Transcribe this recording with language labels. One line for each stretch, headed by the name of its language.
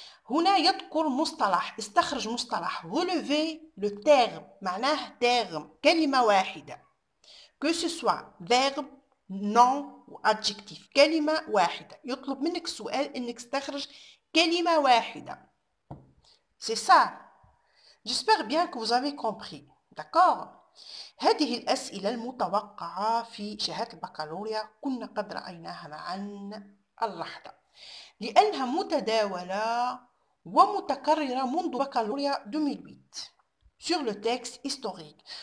Arabic: هنا يذكر مصطلح، استخرج مصطلح.
French: relever le terme
Arabic: معناه
French: terme،
Arabic: كلمة واحدة.
French: que ce soit verbe nom ou adjectif،
Arabic: كلمة واحدة. يطلب منك السؤال انك تستخرج كلمة واحدة.
French: c'est ça. J'espère bien que vous avez compris. D'accord.
Arabic: هذه الأسئلة المتوقعة في شهادة البكالوريا كنا قد رأيناها معا اللحظة، لأنها متداولة ومتكررة منذ بكالوريا 2008
French: sur le texte historique.